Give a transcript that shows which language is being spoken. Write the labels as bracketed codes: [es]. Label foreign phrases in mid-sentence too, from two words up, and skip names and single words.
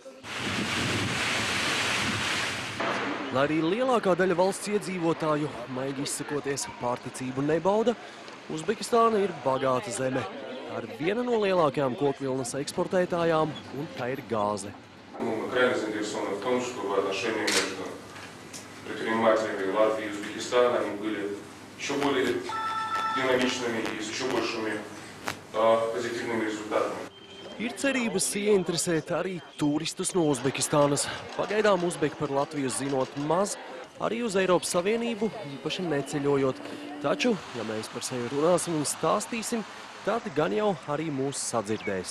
[lv] Lai arī lielākā daļa valsts iedzīvotāju, maigi izsakoties, pārticību nebauda, Uzbekistāna ir bagāta zeme. Tā ir viena no lielākajām kokvilnas eksportētājām, un tā ir gāze. [ru] Предпринимателями Латвии и Узбекистана, они были еще более динамичными и с еще большими позитивными результатами. [lv] Ir cerības ieinteresēt arī turistus no Uzbekistānas. Pagaidām uzbeki par Latviju zinot maz, arī uz Eiropas Savienību īpaši neceļojot. Taču, ja mēs par sevi runāsim un stāstīsim, tad gan jau arī mūs sadzirdēs.